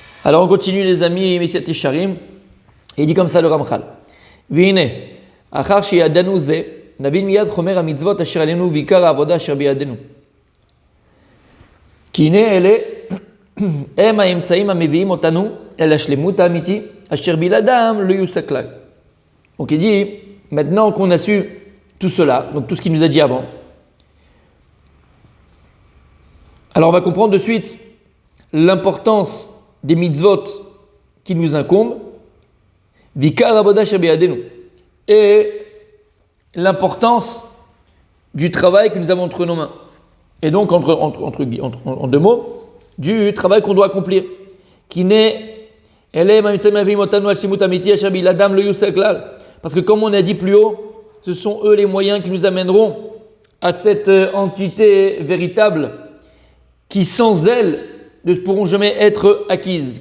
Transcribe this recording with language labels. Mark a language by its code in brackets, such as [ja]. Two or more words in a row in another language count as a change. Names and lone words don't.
[fr] Alors on continue les amis, Messiat Isharim, et il dit comme ça le Ramchal. [he] Vine, אחר שידענו זה, נבין מיד חומר המצוות אשר עלינו ויקר העבודה אשר בידינו. כי הנה אלה, הם האמצעים המביאים אותנו אל השלמות האמיתי, אשר בלעדם לא יושג כלל. [fr] Donc il dit, maintenant qu'on a su tout cela, donc tout ce qu'il nous a dit avant, alors on va comprendre de suite l'importance des mitzvot qui nous incombent, [he] ויקר עבודה אשר בידינו, [fr] et l'importance du travail que nous avons entre nos mains. Et donc, en deux mots, du travail qu'on doit accomplir. Parce que comme on a dit plus haut, ce sont eux les moyens qui nous amèneront à cette entité véritable qui sans elle ne pourront jamais être acquises.